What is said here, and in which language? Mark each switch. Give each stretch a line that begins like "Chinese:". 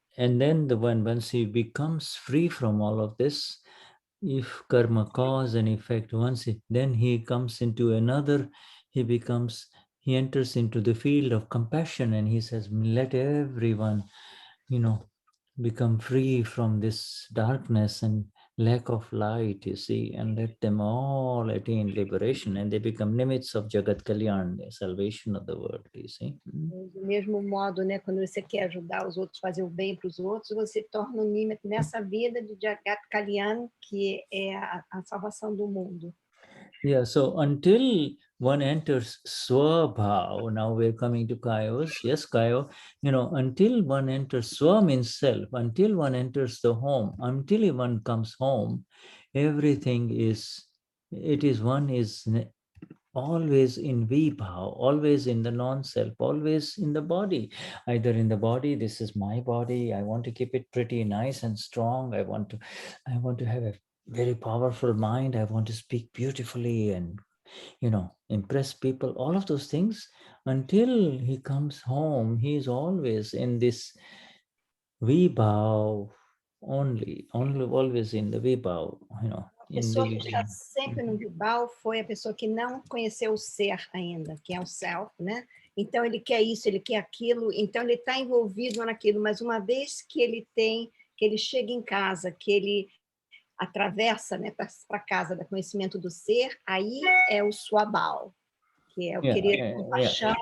English: And then once he becomes free from all of this, if karma cause and effect, then he comes into another, he enters into the field of compassion, and he says, let everyone, you know, become free from this darkness and lack of light, you see, and let them all attain liberation, and they become nimits of Jagat Kalyan, the salvation of the world, you see.
Portuguese: Do mesmo modo, né, quando você quer ajudar os outros, fazer o bem para os outros, você torna um nimit nessa vida de Jagat Kalyan, que é a salvação do mundo.
English: Yeah, so until one enters Swabhav, now we're coming to Kayos. Yes, Kayo, you know, until one enters Swa means self, until one enters the home, until one comes home, everything is, one is always in Vibhav, always in the non-self, always in the body. Either in the body, this is my body, I want to keep it pretty nice and strong, I want to have a very powerful mind, I want to speak beautifully and, you know, impress people, all of those things. Until he comes home, he is always in this Vibhav, only always in the Vibhav, you know.
Portuguese: A pessoa que está sempre no Vibhav foi a pessoa que não conheceu o ser ainda, que é o self, né? Então ele quer isso, ele quer aquilo, então ele está envolvido naquilo, mas uma vez que ele chega em casa, que ele atravessa, né, para a casa do conhecimento do ser, aí é o Swabhav, que é o querer compaixão.